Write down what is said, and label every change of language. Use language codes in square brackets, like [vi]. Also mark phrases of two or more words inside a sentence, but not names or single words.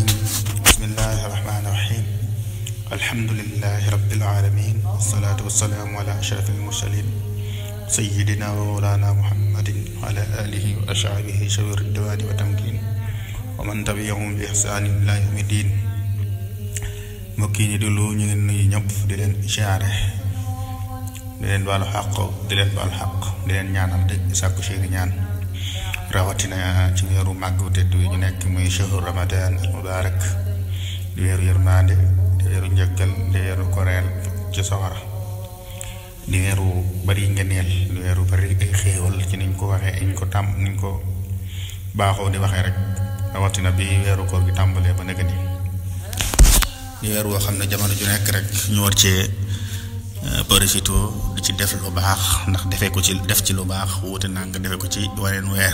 [ar] بسم الله الرحمن الرحيم. الحمد لله رب العالمين، والصلاة والسلام على أشرف المرسلين سيدنا ومولانا محمد وعلى آله وأصحابه شوي الرضوان والتمكين ومن تبعهم بإحسان إلى يوم الدين. [wo] mbokk yi ñu déglu ñu ngi nuyu ñëpp di leen siyaare, di leen baalu xaq, di leen baal xaq, di leen ñaanal de sàkku seeni ñaan, rawatina ci weeru màgg tedd wi ñu nekk muy [ar] شهر رمضان المبارك, [wo] di weeru yërmande, di weeru njëggal, di weeru koreel ci sawara, di weeru bari ngeneel, di weeru bari ay xéewal ci niñ ko waxee, niñ ko baaxoo di waxee rek, rawatina bi weeru koor gi tàmbalee ba nekk nii di weer woo xam ne jamono ju nekk rek ñu war cee profité di ci def lu baax, ndax def ci lu baax wuute naa nga defe ko ci waneen weer.